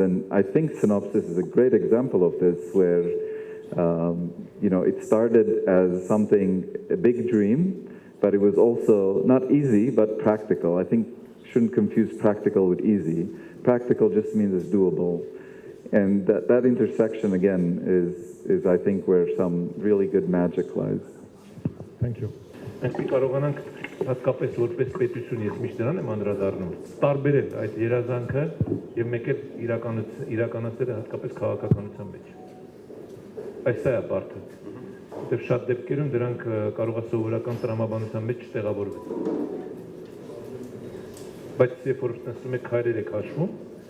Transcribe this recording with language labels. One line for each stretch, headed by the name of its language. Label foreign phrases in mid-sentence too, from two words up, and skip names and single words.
English: And I think Sinophsys is a great example of this, where it started as something, a big dream, but it was also not easy, but practical. I think shouldn't confuse practical with easy. Practical just means it's doable. And that intersection, again, is I think, where some really good magic lies. Thank you.
Armenian: Մենք կարողանանք հատկապես որպես պետություն, ես միշտ դրան եմ անդրադառնում, տարբերել այդ երազանքը եւ մեկ էլ իրականացնել հատկապես քաղաքականության մեջ։ Այս է բարդը։ Որտեւ շատ դեպքերում դրանք կարող է սովորական տրամաբանության մեջ չտեղավորվեն։ Բայց երբ որ նստում եք քայլեր եք հաշվում,